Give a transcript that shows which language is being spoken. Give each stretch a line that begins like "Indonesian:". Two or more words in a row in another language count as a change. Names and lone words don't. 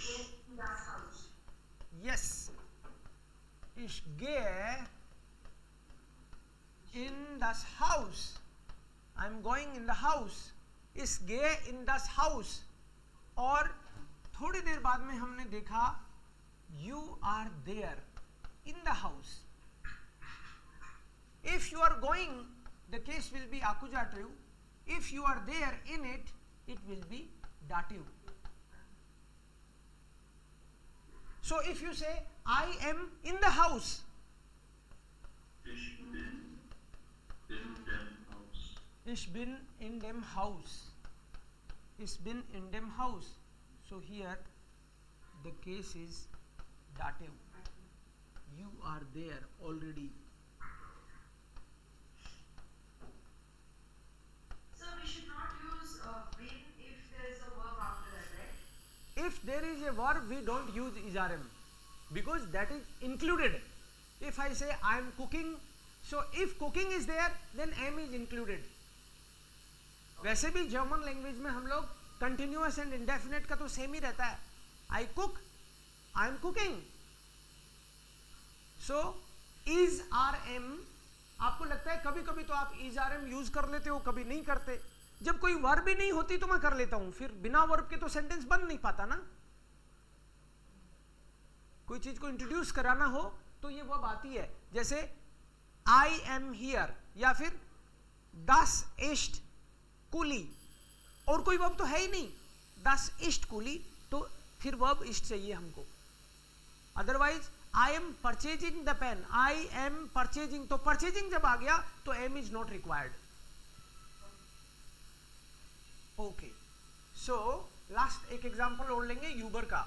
English: Yes.
German: Ich gehe in das Haus.
English: I am going in the house.
German: Ich gehe in das Haus.
Hindi: और थोड़ी देर बाद में हमने देखा
English: you are there in the house. If you are going, the case will be accusative. If you are there in it, it will be dative. So if you say I am in the house,
German: Ich bin in dem Haus. ich bin in dem Haus. Ich bin in dem Haus.
English: So here the case is dative. You are there already. So we should not use been if there is a verb after that, right? If there is a verb, we don't use isrm because that is included. If I say I am cooking, so if cooking is there, then am is included.
Hindi: वैसे भी
English: German language
Hindi: में हम लोग
English: continuous and indefinite
Hindi: का तो सेम ही रहता है.
English: I cook, I am cooking. so is are am,
Hindi: आपको लगता है कभी कभी तो आप
English: is are am
Hindi: यूज कर लेते हो, कभी नहीं करते, जब कोई वर्ब ही नहीं होती तो मैं कर लेता हूं, फिर बिना वर्ब के तो सेंटेंस बन नहीं पाता ना। कोई चीज को इंट्रोड्यूस कराना हो तो ये वर्ब आती है, जैसे
English: I am here
Hindi: या फिर
German: das ist Kuli,
Hindi: और कोई वर्ब तो है ही नहीं,
German: das ist Kuli,
Hindi: तो फिर वर्ब ist चाहिए हमको।
English: Otherwise I am purchasing the pen, I am purchasing,
Hindi: तो परचेजिंग जब आ गया तो
English: am is not required.
Hindi: ओके,
English: so last
Hindi: एक एग्जांपल और लेंगे यूबर का।